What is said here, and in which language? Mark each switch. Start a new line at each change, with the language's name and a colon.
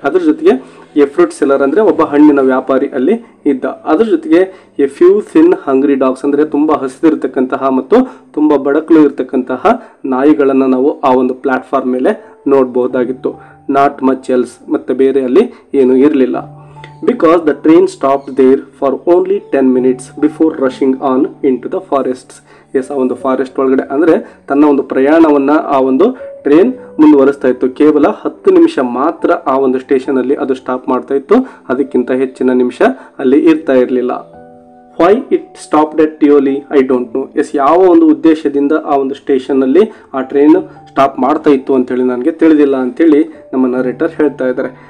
Kannada: ಅದ್ರ ಜೊತೆಗೆ
English: a fruit seller
Kannada: ಅಂದರೆ ಒಬ್ಬ ಹಣ್ಣಿನ ವ್ಯಾಪಾರಿ ಅಲ್ಲಿ ಇದ್ದ. ಅದ್ರ ಜೊತೆಗೆ
English: a few thin hungry dogs
Kannada: ಅಂದರೆ ತುಂಬ ಹಸಿದಿರ್ತಕ್ಕಂತಹ ಮತ್ತು ತುಂಬ ಬಡಕಲು ಇರತಕ್ಕಂತಹ ನಾಯಿಗಳನ್ನು ನಾವು ಆ ಒಂದು ಪ್ಲಾಟ್ಫಾರ್ಮ್ ಮೇಲೆ ನೋಡಬಹುದಾಗಿತ್ತು.
English: not much else,
Kannada: ಮತ್ತು ಬೇರೆ ಅಲ್ಲಿ ಏನೂ ಇರಲಿಲ್ಲ.
English: Because the train stopped there for only 10 minutes before rushing on into the forests.
Kannada: S, ಆ ಒಂದು ಫಾರೆಸ್ಟ್ ಒಳಗಡೆ ಅಂದರೆ ತನ್ನ ಒಂದು ಪ್ರಯಾಣವನ್ನು ಆ ಒಂದು ಟ್ರೈನ್ ಮುಂದುವರಿಸ್ತಾ ಇತ್ತು. ಕೇವಲ 10 ನಿಮಿಷ ಮಾತ್ರ ಆ ಒಂದು ಸ್ಟೇಷನಲ್ಲಿ ಅದು ಸ್ಟಾಪ್ ಮಾಡ್ತಾ ಇತ್ತು, ಅದಕ್ಕಿಂತ ಹೆಚ್ಚಿನ ನಿಮಿಷ ಅಲ್ಲಿ ಇರ್ತಾ ಇರಲಿಲ್ಲ.
English: Why it stopped at Deoli I don't know.
Kannada: S, ಯಾವ ಒಂದು ಉದ್ದೇಶದಿಂದ ಆ ಒಂದು ಸ್ಟೇಷನ್ನಲ್ಲಿ ಆ ಟ್ರೈನ್ ಸ್ಟಾಪ್ ಮಾಡ್ತಾ ಇತ್ತು ಅಂತೇಳಿ ನನಗೆ ತಿಳಿದಿಲ್ಲ ಅಂತೇಳಿ ನಮ್ಮ ನರೇಟರ್ ಹೇಳ್ತಾ ಇದ್ದಾರೆ.